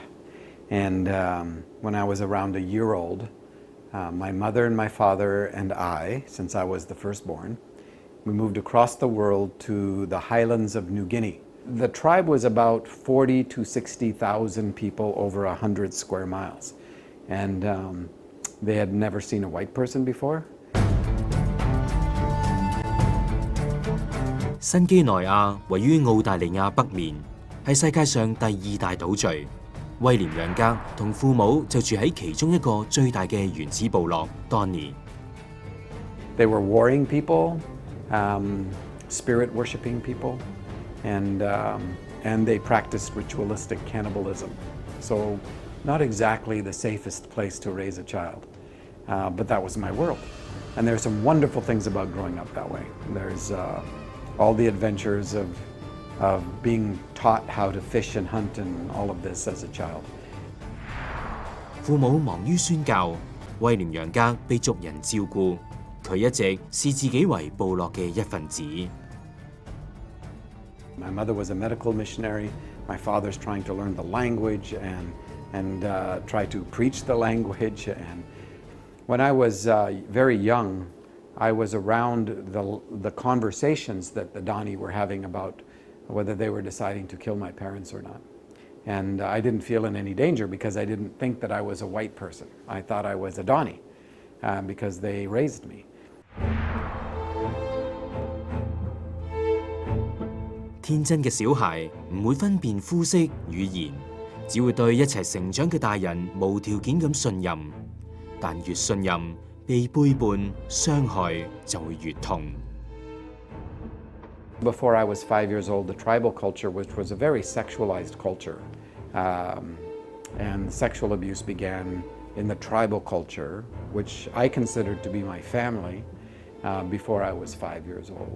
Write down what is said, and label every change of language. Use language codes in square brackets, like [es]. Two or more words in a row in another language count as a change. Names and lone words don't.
[en] And when I was around a year old, my mother and my father and I, since I was the firstborn, we moved across the world to the highlands of New Guinea. The tribe was about 40 to 60,000 people over 100 square miles. And they had never seen a white person before. [yue] 新幾內亞位於澳大利亞北面，係世界上第2大島嶼。威廉楊格同父母就住喺其中一個最大嘅原始部落 Donny。 [en] They were warring people, spirit worshipping people, and they practiced ritualistic cannibalism. So not exactly the safest place to raise a child, but that was my world. And there's some wonderful things about growing up that way. There's all the adventures of being taught how to fish and hunt and all of this as a child. [yue] 父母忙於宣教，威廉楊格被族人照顧，佢一直視自己為部落嘅一份子。 [en] My mother was a medical missionary. My father's trying to learn the language and try to preach the language. And when I was very young, I was around the conversations that the Donny were having about whether they were deciding to kill my parents or not. And I didn't feel in any danger because I didn't think that I was a white person. I thought I was a Donny because they raised me. [yue] 天真嘅小孩唔會分辨膚色、語言，只會對一齊成長嘅大人無條件咁信任。但越信任，被背叛、傷害就會越痛。 [en] Before I was 5 years old, the tribal culture, which was a very sexualized culture, and sexual abuse began in the tribal culture, which I considered to be my family, before I was 5 years old.